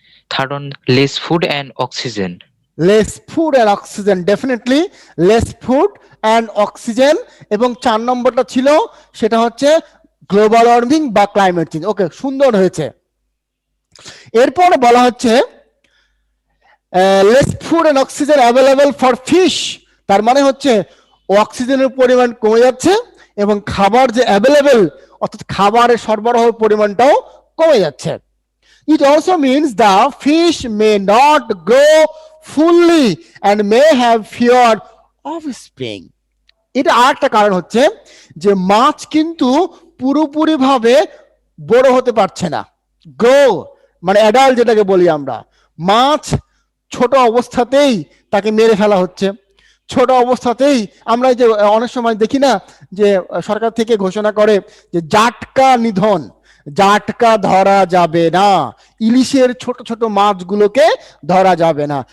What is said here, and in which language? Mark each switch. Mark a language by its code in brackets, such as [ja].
[en] Third on, less food and oxygen. less food and oxygen, definitely less food and oxygen. [bn] এবং চার নম্বরটা ছিল সেটা হচ্ছে গ্লোবাল ওয়ার্মিং বা ক্লাইমেট চেঞ্জ। ওকে, সুন্দর হয়েছে। এরপরে বলা হচ্ছে [en] less food and oxygen available for fish, [bn] তার মানে হচ্ছে অক্সিজেনের পরিমাণ কমে যাচ্ছে এবং খাবার যে অ্যাভেলেবল অর্থাৎ খাবারের সরবরাহের পরিমাণটাও কমে যাচ্ছে। [en] It also means the fish may not grow fully and may have fewer offspring. [bn] এটা আরেকটা কারণ হচ্ছে যে মাছ কিন্তু পুরোপুরি ভাবে বড় হতে পারছে না। গ্রো মানে অ্যাডাল্ট যেটাকে বলি আমরা, মাছ ছোট অবস্থাতেই তাকে মেরে ফেলা হচ্ছে। ছোট অবস্থাতেই আমরা যে অনেক সময় দেখি না যে সরকার থেকে ঘোষণা করে যে জাটকা নিধন, জাটকা ধরা যাবে না, ইলিশের ছোট ছোট মাছগুলোকে ধরা যাবে না।